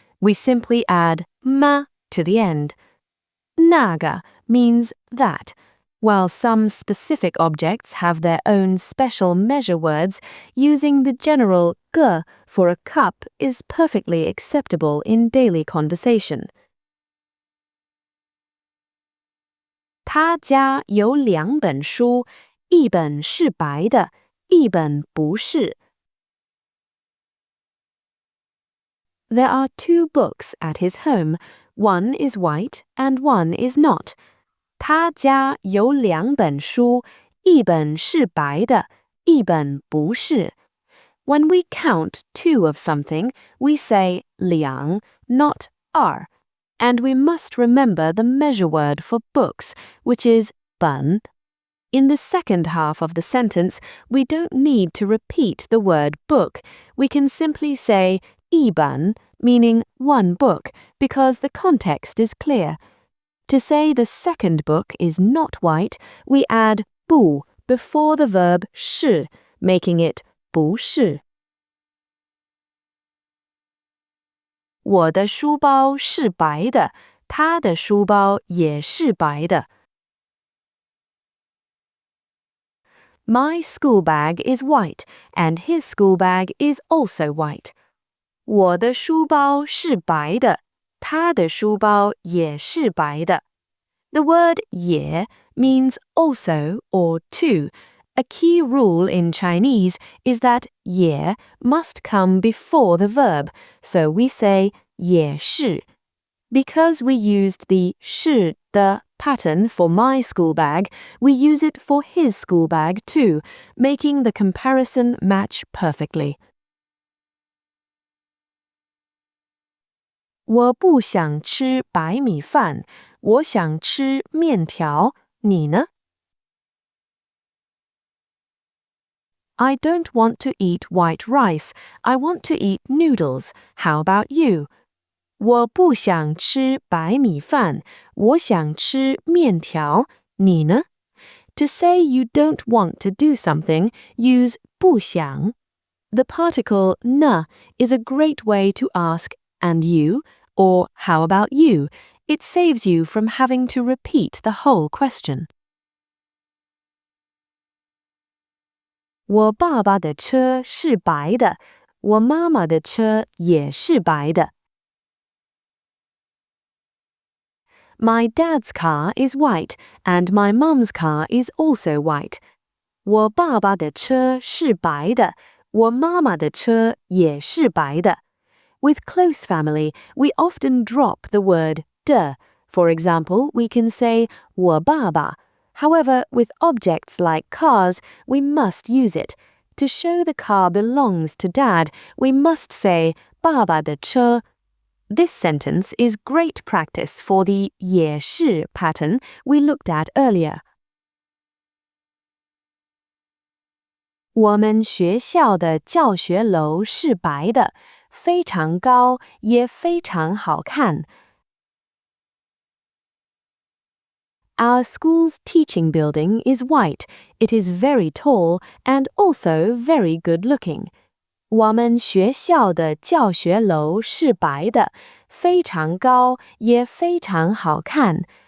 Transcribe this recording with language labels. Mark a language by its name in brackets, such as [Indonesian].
[English] We simply add 嘛 to the end. 那个 means that. While some specific objects have their own special measure words, using the general 个 for a cup is perfectly acceptable in daily conversation. [Chinese] 他家有两本书，一本是白的，一本不是。 [English] There are two books at his home. One is white and one is not. [Chinese] 他家有两本书，一本是白的，一本不是。 [English] When we count two of something, we say 两, not are. And we must remember the measure word for books, which is 本. In the second half of the sentence, we don't need to repeat the word book. We can simply say 一本, meaning one book, because the context is clear. To say the second book is not white, we add 不 before the verb 是, making it 不是。 [Chinese] 我的书包是白的，他的书包也是白的。 [English] My school bag is white, and his school bag is also white. [Chinese] 我的书包是白的，他的书包也是白的。 [English] The word 也 means also or to. A key rule in Chinese is that 也 must come before the verb, so we say 也是. Because we used the 是的 pattern for my school bag, we use it for his school bag too, making the comparison match perfectly. [Chinese] 我不想吃白米饭，我想吃面条，你呢？ [English] I don't want to eat white rice. I want to eat noodles. How about you? [Chinese] 我不想吃白米饭，我想吃面条，你呢？ [English] To say you don't want to do something, use 不想. The particle 呢 is a great way to ask and you or how about you. It saves you from having to repeat the whole question. [Chinese] 我爸爸的车是白的，我妈妈的车也是白的。 [English] My dad's car is white, and my mum's car is also white. [Chinese] 我爸爸的车是白的，我妈妈的车也是白的。 [English] With close family, we often drop the word 的. For example, we can say [Chinese] 我爸爸. [English] However, with objects like cars, we must use it. To show the car belongs to Dad, we must say [Chinese] 爸爸的车. [English] This sentence is great practice for the 也是 pattern we looked at earlier. [Chinese] 我们学校的教学楼是白的，非常高，也非常好看。 [English] Our school's teaching building is white. It is very tall and also very good-looking. [Chinese] 我们学校的教学楼是白的，非常高，也非常好看。